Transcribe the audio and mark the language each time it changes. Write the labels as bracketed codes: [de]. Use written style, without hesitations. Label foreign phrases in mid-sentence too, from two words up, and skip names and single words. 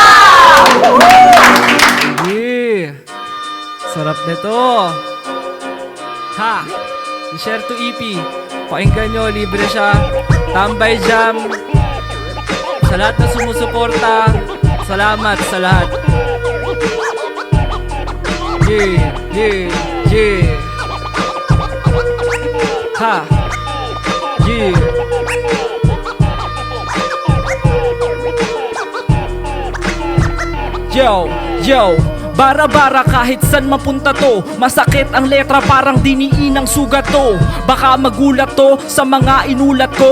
[tl] Yeah. Sarap nito. Ha! I-share to EP. Pakinggan nyo, libre siya. Tambay Jam. Sa lahat na sumusuporta, salamat sa lahat. [en] Yeah, yeah, yeah. Ha! Yeah. [tl] Yo, yo, bara-bara kahit san mapunta to. Masakit ang letra parang diniin ng sugat to. Baka magulat to sa mga inulat ko.